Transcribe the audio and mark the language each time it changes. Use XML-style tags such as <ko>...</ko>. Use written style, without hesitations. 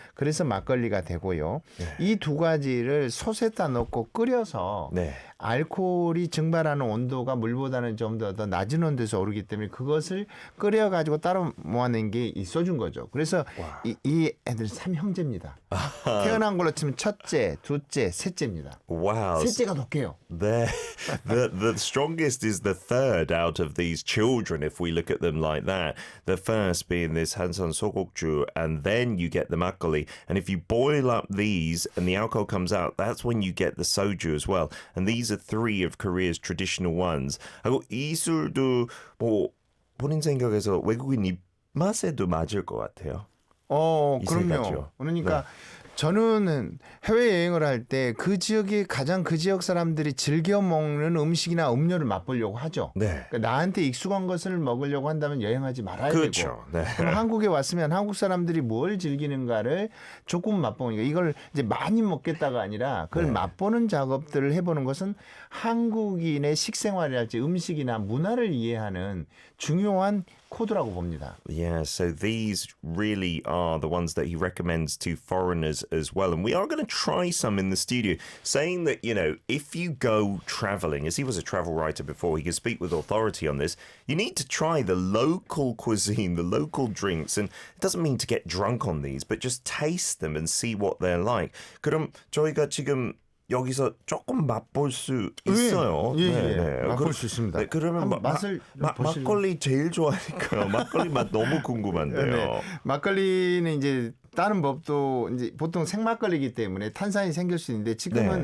<ko>그래서 막걸리가 되고요. 이 두 가지를 솥에다 넣고 끓여서 네. 알코올이 증발하는 온도가 물보다는 좀 더 낮은 온도에서 오르기 때문에 그것을 끓여가지고 따로 모아낸 게 이 소주인 거죠. 그래서 이 애들 삼형제입니다. 태어난 걸로 치면 첫째, 둘째, 셋째입니다.</ko> <en>Wow.</en> <ko>셋째가 독해요.</ko> <en>The strongest is the third out of these children, if we look at them like that. The first being this Hansan Sogokju, and then you get the makgeolli. And if you boil up these and the alcohol comes out, that's when you get the soju as well. And these are three of Korea's traditional ones.</en> <ko>하고 이 술도 뭐 본인 생각에서 외국인 입맛에도 맞을 것 같아요. 이 세 그럼요. 가지요. 그러니까 저는 해외여행을 할 때 그 지역의 가장 그 지역 사람들이 즐겨 먹는 음식이나 음료를 맛보려고 하죠. 네. 그러니까 나한테 익숙한 것을 먹으려고 한다면 여행하지 말아야 그렇죠. 되고. 네. 그럼 한국에 왔으면 한국 사람들이 뭘 즐기는가를 조금 맛보니까 이걸 이제 많이 먹겠다가 아니라 그걸 맛보는 작업들을 해보는 것은 한국인의 식생활이랄지 음식이나 문화를 이해하는 중요한 코드라고 봅니다.</ko> <en>Yeah, so these really are the ones that he recommends to foreigners as well. And we are going to try some in the studio, saying that, you know, if you go traveling, as he was a travel writer before, he can speak with authority on this, you need to try the local cuisine, the local drinks. And it doesn't mean to get drunk on these, but just taste them and see what they're like.</en> <ko>그럼 저희가 지금 여기서 조금 맛볼 수 있어요. 예. 맛볼 수 있습니다. 네, 그러면 맛을 막걸리 제일 좋아하니까요. 막걸리 맛 너무 궁금한데요. 네. 막걸리는 이제 다른 법도 이제 보통 생막걸리이기 때문에 탄산이 생길 수 있는데 지금은</ko>